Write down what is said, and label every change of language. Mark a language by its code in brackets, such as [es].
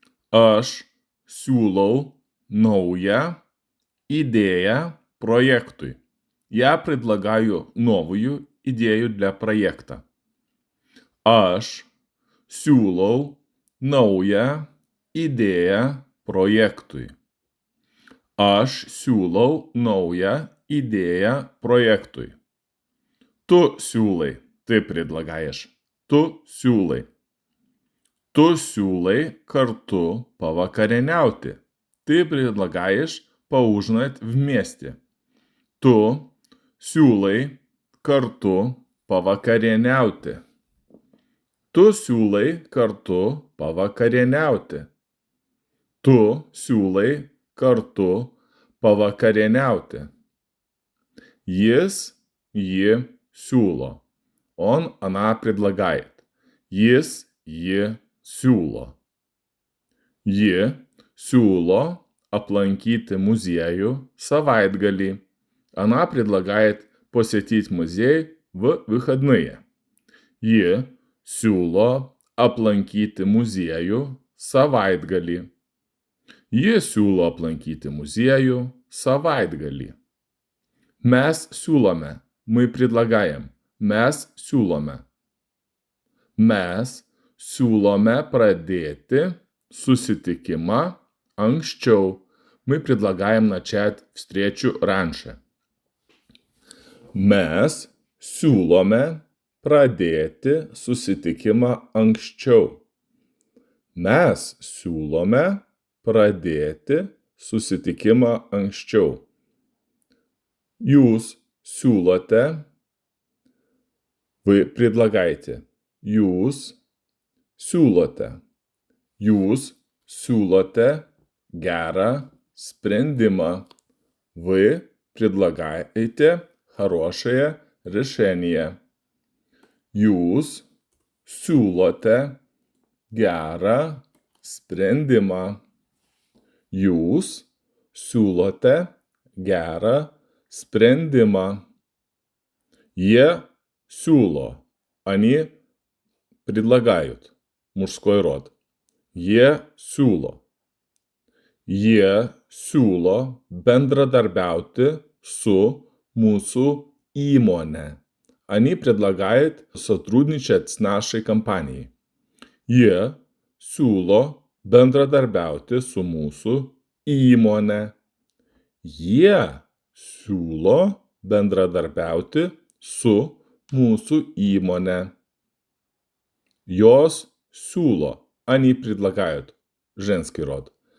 [lt] Aš siūlau naują идею проекту. [ru] Я предлагаю новую идею для проекта. [lt] Aš siūlau naują idėją projektui. Aš siūlau naują idėją projektui. Tu siūlai. [ru] Ты предлагаешь. [lt] Tu siūlai. Tu siūlai kartu pavakarieniauti. [ru] Ты предлагаешь поужинать вместе. [lt] Tu siūlai kartu pavakarieniauti. Tu siūlai kartu pavakarieniauti. Tu siūlai kartu pavakarieniauti. Jis, ji siūlo. [ru] Она предлагает. [lt] Jis, ji siūlo. Ji siūlo aplankyti muziejų savaitgalį. [ru] Она предлагает посетить музей в выходные. [lt] Ji siūlo aplankyti muziejų savaitgalį. Ji siūlo aplankyti muziejų savaitgalį. Mes siūlome. [ru] Мы предлагаем. [lt] Mes siūlome. Mes siūlome pradėti susitikimą anksčiau. [ru] Мы предлагаем начать встречу раньше. [lt] Mes siūlome pradėti susitikimą anksčiau. Mes siūlome pradėti susitikimą anksčiau. Jūs siūlote, [ru] вы предлагаете. [lt] Jūs siūlote. Jūs siūlote gerą sprendimą. [ru] Вы предлагаете хорошее решение. [lt] Jūs siūlote gerą sprendimą. Jūs siūlote gerą sprendimą. Jie siūlo. [ru] Они предлагают. Мужской род. [lt] Jie siūlo. Jie siūlo bendradarbiauti su mūsų įmonė. [ru] Они предлагают сотрудничать с нашей компанией. [lt] Jie siūlo bendradarbiauti su mūsų įmonė. Jie siūlo bendradarbiauti su mūsų įmonė. Jos siūlo. [ru] Они предлагают. Женский род.